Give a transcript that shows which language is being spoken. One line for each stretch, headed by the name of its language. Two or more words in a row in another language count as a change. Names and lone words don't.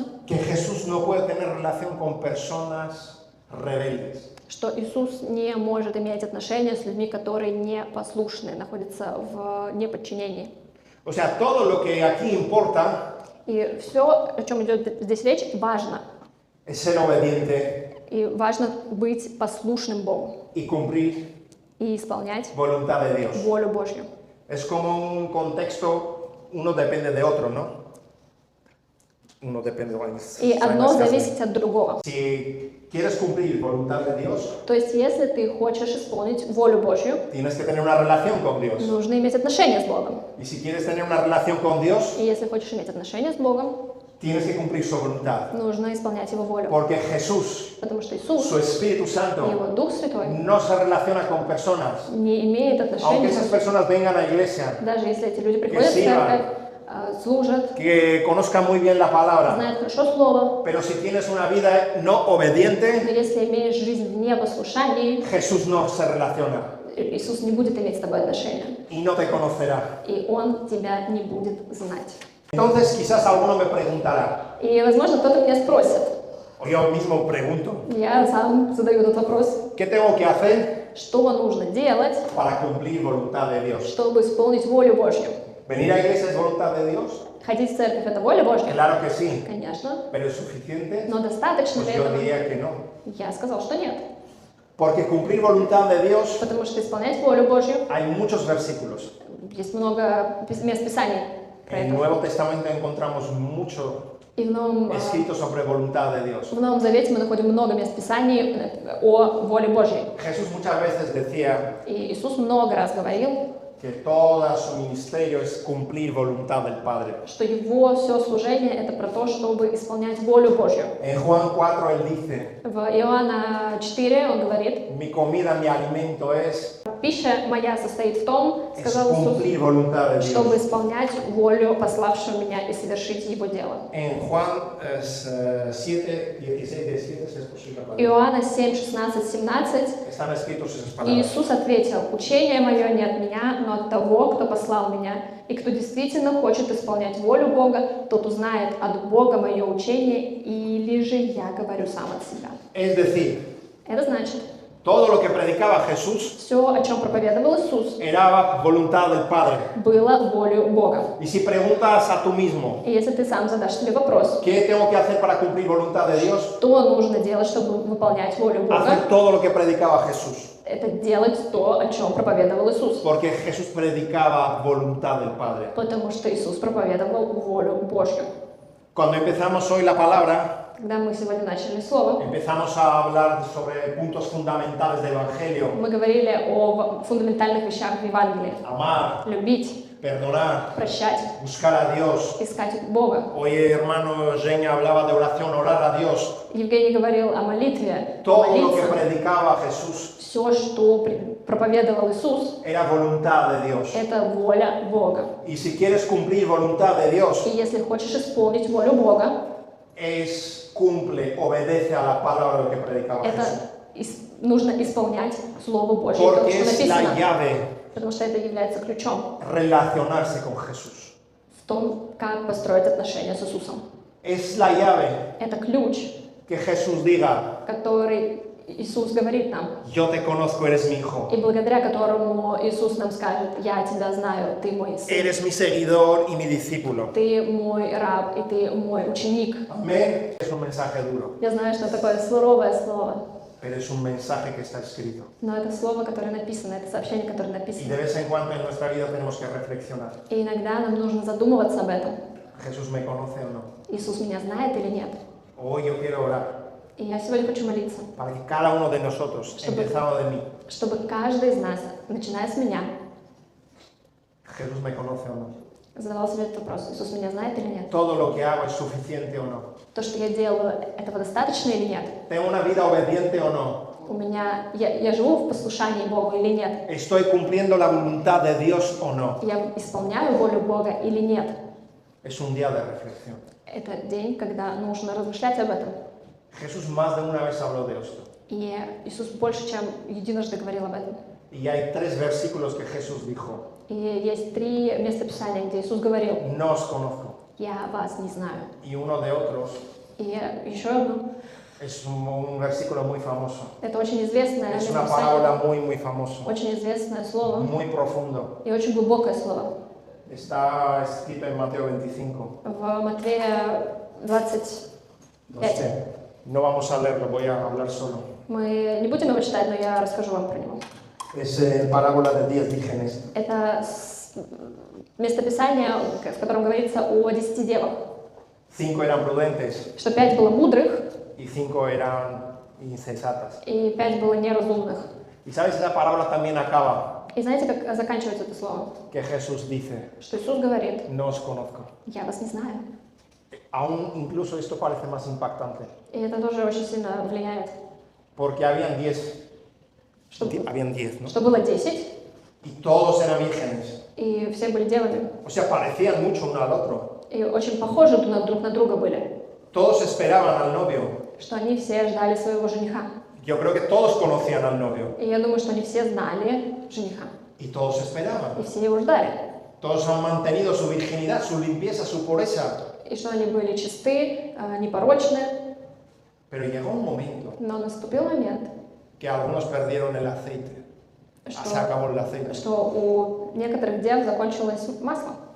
Spanish: que Jesús no puede tener relación con personas rebeldes.
Russian: что Иисус не может иметь отношения с людьми, которые непослушны, находятся в неподчинении.
Spanish: O sea, todo lo que aquí importa
Russian: И все, о чем идет здесь речь, важно.
Spanish: es ser obediente
Russian: И важно быть послушным Богу
Spanish: y cumplir
Russian: и исполнять
Spanish: voluntad de Dios.
Russian: волю Божью.
Spanish: Es como un contexto, uno depende de otro, ¿no? Uno depende de
Russian: И одно зависит от другого.
Spanish: Si quieres cumplir voluntad de Dios,
Russian: То есть, если ты хочешь исполнить волю Божью,
Spanish: tienes que tener una relación con Dios.
Russian: нужно иметь отношения с Богом.
Spanish: Y si quieres tener una relación con Dios,
Russian: И если хочешь иметь отношения с Богом,
Spanish: tienes que cumplir su voluntad.
Russian: нужно исполнять Его волю.
Spanish: Porque Jesús,
Russian: Потому что Иисус
Spanish: su Espíritu
Russian: и
Spanish: Santo,
Russian: Его Дух Святой
Spanish: no se relaciona con personas.
Russian: не имеют
Spanish: Aunque
Russian: отношения,
Spanish: esas personas vengan a iglesia,
Russian: даже если эти люди приходят в
Spanish: Que sirvan.
Russian: церковь, служат,
Spanish: que conozcan muy bien la palabra,
Russian: знают хорошо Слово,
Spanish: pero si tienes una vida no obediente,
Russian: но если имеешь жизнь в непослушании,
Spanish: Jesús no se relaciona
Russian: Иисус не будет иметь с тобой отношения,
Spanish: y no te conocerá.
Russian: и Он тебя не будет знать.
Spanish: Entonces quizás alguno me preguntará,
Russian: И, возможно, кто-то меня спросит,
Spanish: o yo mismo pregunto,
Russian: я сам задаю этот вопрос,
Spanish: ¿qué tengo que hacer
Russian: что нужно делать,
Spanish: para cumplir voluntad de Dios.
Russian: чтобы исполнить волю Божью.
Spanish: ¿Venir a la iglesia es voluntad de Dios?
Russian: Ходить в церковь – это воля Божья?
Spanish: Claro que sí,
Russian: Конечно.
Spanish: pero ¿es suficiente?
Russian: Но достаточно
Spanish: Pues
Russian: ли
Spanish: yo
Russian: этого?
Spanish: diría que no.
Russian: Я сказал, что нет.
Spanish: Porque cumplir voluntad de Dios,
Russian: Потому что исполнять волю Божью,
Spanish: hay muchos versículos.
Russian: есть много мест Писаний про
Spanish: En el
Russian: это.
Spanish: Nuevo Testamento encontramos mucho
Russian: И в
Spanish: escrito sobre voluntad de Dios.
Russian: Новом Завете мы находим много мест Писаний о воле Божьей.
Spanish: Jesús muchas veces decía
Russian: И Иисус много раз говорил,
Spanish: que todo su ministerio es cumplir voluntad del Padre.
Russian: что Его все служение – это про то, чтобы исполнять волю Божью.
Spanish: En Juan 4 él dice,
Russian: В Иоанна 4 он говорит,
Spanish: mi comida, mi alimento es
Russian: «Пища моя состоит в том, — сказал Иисус,
Spanish: cumplir voluntad de —
Russian: чтобы
Spanish: Dios.
Russian: исполнять волю пославшего меня и совершить Его дело».
Spanish: En Juan 7, 16, 17, si es posible.
Russian: Иоанна 7, 16, 17
Spanish: Están escritos esas
Russian: И
Spanish: palabras.
Russian: Иисус ответил: «Учение мое не от меня, но от того, кто послал меня. И кто действительно хочет исполнять волю Бога, тот узнает от Бога мое учение, или же я говорю сам от себя».
Spanish: Es decir,
Russian: Это значит,
Spanish: todo lo que predicaba Jesús
Russian: все, о чем проповедовал Иисус,
Spanish: era voluntad del Padre.
Russian: было волю Бога.
Spanish: Y si preguntas a tú mismo,
Russian: И если ты сам задашь себе вопрос,
Spanish: ¿qué tengo que hacer para cumplir voluntad de Dios?
Russian: что нужно делать, чтобы выполнять волю Бога,
Spanish: Hacer todo lo que predicaba Jesús.
Russian: это делать то, о чем проповедовал Иисус.
Spanish: Porque Jesús predicaba voluntad del Padre.
Russian: Потому что Иисус проповедовал волю Божью.
Spanish: Cuando empezamos hoy la palabra,
Russian: Когда мы сегодня начали слово,
Spanish: empezamos a hablar sobre puntos fundamentales del Evangelio.
Russian: мы говорили о фундаментальных вещах в Евангелии.
Spanish: Amar,
Russian: Любить,
Spanish: perdonar,
Russian: прощать,
Spanish: buscar a Dios.
Russian: искать Бога.
Spanish: Hoy hermano Eugenia hablaba de oración, orar a Dios.
Russian: Евгений говорил о молитве,
Spanish: Todo lo que
Russian: молиться.
Spanish: predicaba Jesús
Russian: Все, что проповедовал Иисус,
Spanish: era voluntad de Dios.
Russian: это воля Бога.
Spanish: Y si quieres cumplir voluntad de Dios,
Russian: И если хочешь исполнить волю Бога,
Spanish: cumple, obedece a la palabra que predicaba
Russian: это
Spanish: Jesús.
Russian: нужно исполнять Слово Божье, то,
Spanish: Porque
Russian: что
Spanish: es la
Russian: написано.
Spanish: llave
Russian: Потому что это является ключом
Spanish: relacionarse con Jesús.
Russian: в том, как построить отношения с Иисусом.
Spanish: Es la llave
Russian: Это ключ,
Spanish: que Jesús diga,
Russian: который Иисус говорит нам,
Spanish: yo te conozco, eres mi hijo.
Russian: и благодаря которому Иисус нам скажет: «Я тебя знаю, ты мой сын,
Spanish: Eres mi seguidor y mi discípulo.
Russian: ты мой раб, и ты мой ученик».
Spanish: Amén. Es un mensaje duro,
Russian: Я знаю, что такое суровое слово,
Spanish: pero es un mensaje que está escrito.
Russian: но это слово, которое написано, это сообщение, которое
Spanish: Y
Russian: написано.
Spanish: de vez en cuando en nuestra vida tenemos que reflexionar.
Russian: И иногда нам нужно задумываться об этом.
Spanish: ¿Jesús me conoce o no?
Russian: Иисус меня знает или нет?
Spanish: Hoy yo quiero orar
Russian: И я сегодня хочу молиться,
Spanish: para que cada uno de nosotros, empezando de mí,
Russian: чтобы каждый из нас, начиная с меня,
Spanish: ¿Jesús me conoce o no?
Russian: задавал себе этот вопрос: Иисус меня знает или нет?
Spanish: ¿Todo lo que hago es suficiente o no?
Russian: То, что я делаю, этого достаточно или нет?
Spanish: ¿Tengo una vida obediente o no?
Russian: У меня, я живу в послушании Богу или нет?
Spanish: ¿Estoy cumpliendo la voluntad de Dios o no?
Russian: Я исполняю волю Бога или нет?
Spanish: Es un día de reflexión.
Russian: Это день, когда нужно размышлять об этом.
Spanish: Jesús más de una vez habló de esto.
Russian: И Иисус больше, чем единожды говорил об этом.
Spanish: Y hay 3 versículos que Jesús dijo,
Russian: И есть 3 местописания, где Иисус говорил:
Spanish: no os conozco.
Russian: «Я вас не знаю».
Spanish: Y uno de otros
Russian: И еще одно.
Spanish: es un versículo muy famoso.
Russian: Это очень известное
Spanish: Es una
Russian: местописание,
Spanish: parábola muy famoso,
Russian: очень известное слово
Spanish: muy profundo.
Russian: и очень глубокое слово.
Spanish: Está escrito en Mateo 25.
Russian: В Матфея 25.
Spanish: No sé, no vamos a leerlo, voy a hablar solo.
Russian: Мы не будем его читать, но я расскажу вам про него.
Spanish: Es parábola de 10 vírgenes.
Russian: Это местописание, в котором говорится о 10 девах.
Spanish: 5 eran prudentes
Russian: Что 5 было мудрых,
Spanish: y 5 eran insensatas.
Russian: и 5 было неразумных.
Spanish: Y sabes, esa parábola también acaba,
Russian: И знаете, как заканчивается это слово?
Spanish: que Jesús dice,
Russian: Что Иисус говорит:
Spanish: no os conozco.
Russian: «Я вас не знаю».
Spanish: Aún incluso esto parece más impactante,
Russian: И это тоже очень сильно влияет.
Spanish: porque habían 10,
Russian: Что,
Spanish: habían 10, ¿no?
Russian: что было 10,
Spanish: Y todos eran vírgenes.
Russian: и все были девами.
Spanish: O sea, parecían mucho uno al otro.
Russian: И очень похожи друг на друга были.
Spanish: Todos esperaban al novio.
Russian: Что они все ждали своего жениха.
Spanish: Yo creo que todos conocían al novio.
Russian: И я думаю, что они все знали жениха.
Spanish: Y todos esperaban.
Russian: И все его ждали.
Spanish: Todos han mantenido su virginidad, su limpieza, su pureza.
Russian: И что они были чисты, непорочны.
Spanish: Pero llegó un momento
Russian: Но наступил момент,
Spanish: que algunos perdieron el aceite. se acabó el aceite.
Russian: что у некоторых дев закончилось масло.